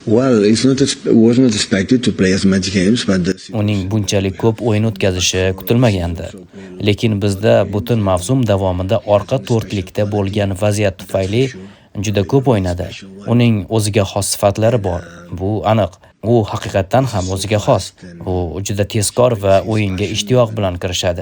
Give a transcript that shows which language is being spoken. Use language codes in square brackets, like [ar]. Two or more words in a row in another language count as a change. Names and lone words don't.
[en] Well, was not expected to play as much games, but [uz] Uning bunchalik ko'p o'yin o'tkazishi kutilmagandi. Lekin bizda butun mavsum davomida orqa to'rtlikda bo'lgan vaziyat tufayli juda ko'p o'ynadi. Uning o'ziga xos sifatlari bor. Bu aniq. U haqiqatan ham o'ziga xos. U juda tezkor va o'yinga ishtiyoq bilan kirishadi.